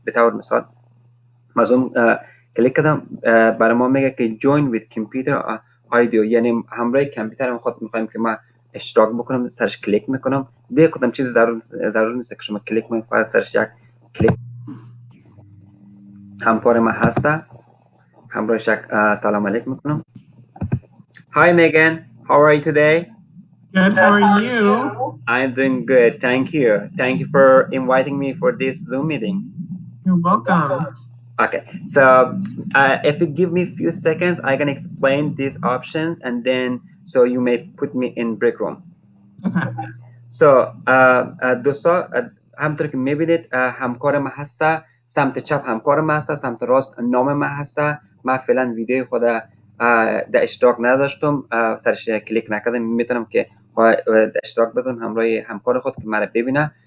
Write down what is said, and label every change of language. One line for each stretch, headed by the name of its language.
Persian: به طور مثال من زوم کلیک کردم، برای ما میگه که جوین وید کامپیوتر آیدیو، یعنی همراه کامپیوترم خود میخوایم که ما اشتراک بکنم. سرش کلیک میکنم. دیگه کدام چیز ضرور نیست که شما کلیک کنید، فقط سرش یک کلیک. همکار ما هسته، همراهش یک سلام علیکم میکنم.
English: Hi Megan, how are you today? Good, how are you? I'm doing good, thank you. Thank you for inviting me for this Zoom meeting. You're welcome. Okay, so if you give me a few seconds, I can explain these options and then so you may put me in break room. Okay.
Persian: So دوستا همطور که میبینید همکار ما هسته، سمت چپ همکار ما هسته، سمت راست نام ما هسته. من فعلا ویدیو خود در اشتراک نداشتم، سرش کلیک نکردم. میتونم که در اشتراک بزنم همراه همکار خود که مرا ببینه.